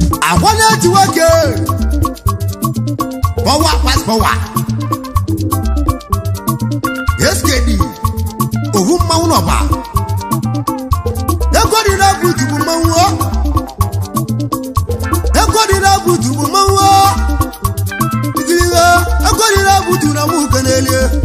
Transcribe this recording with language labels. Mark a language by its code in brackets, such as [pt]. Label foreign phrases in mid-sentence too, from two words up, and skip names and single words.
[ig] Agwa na-eti nwa gị. [en] Power pass power. [ig] S K D, owu mmanwụ n'ọba. Ego dị na buutu bụ mmanwụ o. Ego dị na buutu bụ mmanwụ o. Ikiri ihe, ego dị na buutu na mụ uke n'elie.